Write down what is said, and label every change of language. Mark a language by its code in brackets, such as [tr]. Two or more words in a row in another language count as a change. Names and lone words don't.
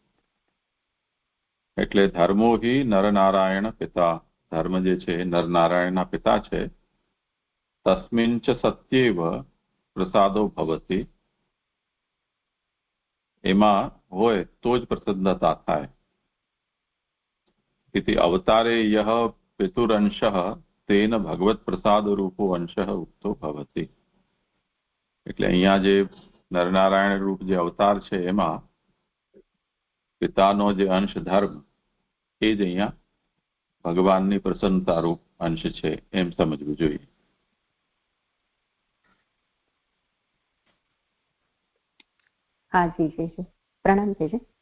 [gu] એટલે [sa] ધર્મો હિ નરનારાયણ પિતા, [gu] ધર્મ જે છે નરનારાયણના પિતા છે. [sa] તસ્મિન ચ સત્યેવ પ્રસાદો ભવતી, [gu] એમાં હોય તો જ પ્રસન્નતા થાય. [sa] इति अवतारे यह पितुरंश तेन भगवत प्रसाद रूपो अंश उक्तो भवति. [gu] એટલે અહીંયા જે નરનારાયણ રૂપ જે અવતાર છે એમાં પિતાનો જે અંશ ધર્મ એ જ અહીંયા ભગવાનની પ્રસન્નતા રૂપ અંશ છે એમ સમજવું જોઈએ. હા જી જી, પ્રણામ જી.